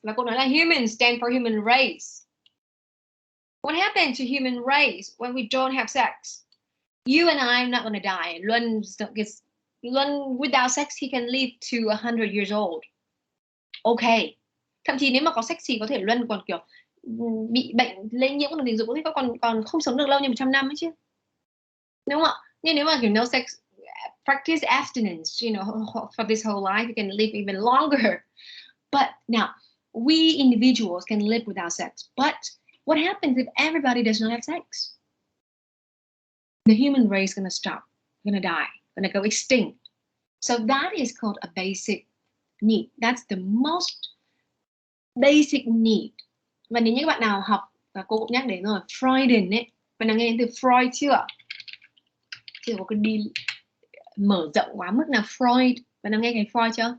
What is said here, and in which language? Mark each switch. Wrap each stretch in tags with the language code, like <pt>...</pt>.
<vi>Và cô nói là</vi> <en>humans stand for human race. What happened to human race when we don't have sex? You and I are not going to die. Luân, without sex, he can live to 100 years old. Okay.</en> <vi>Thậm chí nếu mà có sex thì có thể Luân còn kiểu bị bệnh lây nhiễm của tình dục thì còn không sống được lâu như 100 năm ấy chứ. Đúng không ạ? Nhưng nếu mà kiểu</vi> <en>no sex, practice abstinence, for this whole life, you can live even longer. But now, we individuals can live without sex. But what happens if everybody does not have sex? The human race is going to stop, going to die, going to go extinct. So that is called a basic need. That's the most basic need.</en> <vi>Và nếu như các bạn nào học, và cô cũng nhắc đến rồi, Freudian ấy, bạn nào nghe đến từ Freud chưa? Chưa có cái đi mở rộng quá mức là Freud. Bạn nào nghe cái Freud chưa?</vi>